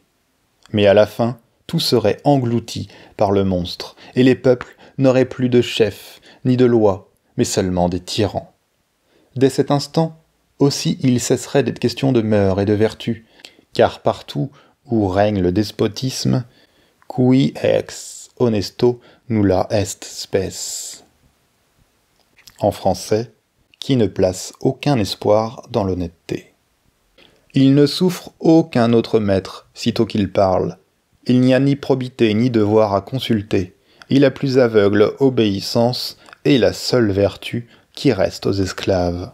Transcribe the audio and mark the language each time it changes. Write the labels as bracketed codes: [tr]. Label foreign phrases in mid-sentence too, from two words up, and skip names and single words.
[fr] Mais à la fin, tout serait englouti par le monstre, et les peuples n'auraient plus de chefs ni de lois, mais seulement des tyrans. Dès cet instant, aussi il cesserait d'être question de mœurs et de vertu, car partout où règne le despotisme, [la] Qui ex honesto nulla est spes. [fr] En français, qui ne place aucun espoir dans l'honnêteté. Il ne souffre aucun autre maître, sitôt qu'il parle. Il n'y a ni probité ni devoir à consulter. Il a plus aveugle obéissance et la seule vertu qui reste aux esclaves.